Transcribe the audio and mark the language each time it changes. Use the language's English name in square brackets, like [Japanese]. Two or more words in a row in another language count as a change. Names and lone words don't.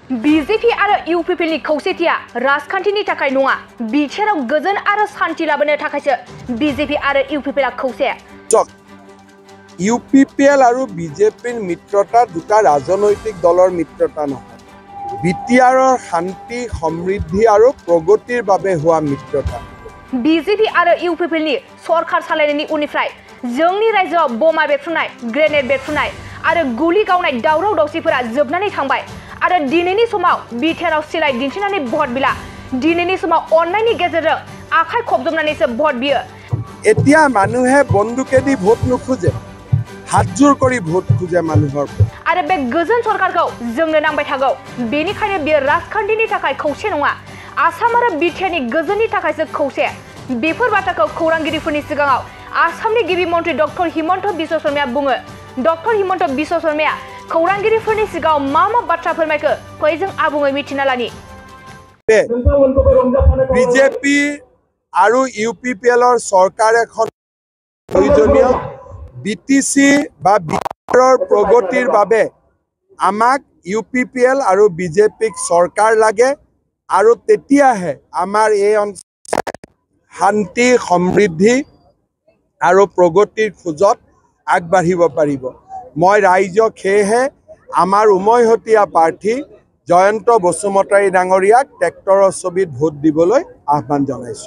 [Bodo] BJP आरो UPP नि खौसेथिया राजखान्थिनि थाखाय नङा बिथोराव गोजोन आरो शान्ति लाबोनो थाखायसो BJP आरो UPP ला खौसे [Assamese] UPPL আৰু BJPৰ মিত্ৰতা দুটা ৰাজনৈতিক দলৰ মিত্ৰতা নহয় বিটিআৰৰ শান্তি সমৃদ্ধি আৰু প্ৰগতিৰ বাবে হোৱা মিত্ৰতা [Bodo] BJP आरो UPP नि सरखार सालायनायनि उननिफ्राय जोंनि रायजोआव बमा बेरफ्रुनाय ग्रेनेड बेरफ्रुनाय आरो गुलि गावनाय दावराव दावसिफोरा जोबनानै थांबाय आरो दिनैनि समाव बिटिआरआव सिलाय दिन्थिनानै भट बिला दिनैनि समाव अननायनि गेजेरजों आखाइ खबजबनानैसो भट बियो [Assamese] এতিয়া মানুহে বন্দুকেদি ভোট নুখোজে হাতযোৰ কৰি ভোট খুজে মানুহৰ [Bodo] आरो बे गोजोन सरकारखौ जोंनो नांबाय थागौ बेनिखायनो बे राजखान्थिनि थाखाय खौसे नङा आसाम आरो बिटिआरनि गोजोननि थाखायसो खौसे बेफोर बाथ्राखौ खौरांगिरिफोरनि सिगाङाव आसामनि गिबि मन्थ्रि डक्टर हिमन्त बिश्व शर्माया बुङो डक्टर हिमन्त बिश्व शर्माया खौरांगिरिफोरनि सिगाङाव मा बाथ्रा फोरमायखो फै जों आबुङै मिथिना लानि [Assamese] बिजेपि আৰু UPPLৰ सरकार এখন প্ৰয়োজনীয় BTC বা বিহাৰৰ প্ৰগতিৰ বাবে আমাক UPPL আৰু BJPক सरकार লাগে আৰু তেতিয়াহে আমাৰ এই শান্তি সমৃদ্ধি আৰু প্ৰগতিৰ খোজত আগবাঢ়িব পাৰিব মই ৰাইজক হেহে আমাৰ উমৈহতীয়া প্ৰাৰ্থী জয়ন্ত বসুমতাৰী ডাঙৰীয়াক ট্ৰেক্টৰৰ ছবিত ভোট দিবলৈ আহ্বান জনাইছো